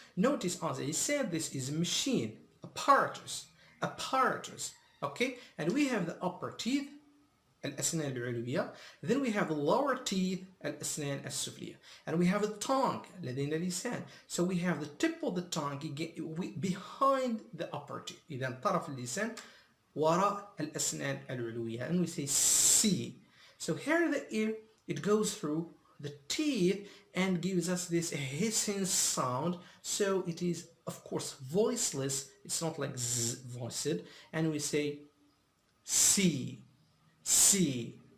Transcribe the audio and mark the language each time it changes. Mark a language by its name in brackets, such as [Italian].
[English] Notice, as I said, this is a machine, apparatus, apparatus. Okay? And we have the upper teeth, [Arabic] الأسنان العلوية. [English] Then we have the lower teeth, [Arabic] الأسنان السفلية. [English] And we have a tongue, [Arabic] لدينا لسان. [English] So we have the tip of the tongue behind the upper teeth. [Arabic] إذا طرف اللسان وراء الأسنان العلوية. [English] And we say C. So here the ear, it goes through the teeth and gives us this hissing sound. So it is, of course, voiceless. It's not like Z voiced. And we say C. C.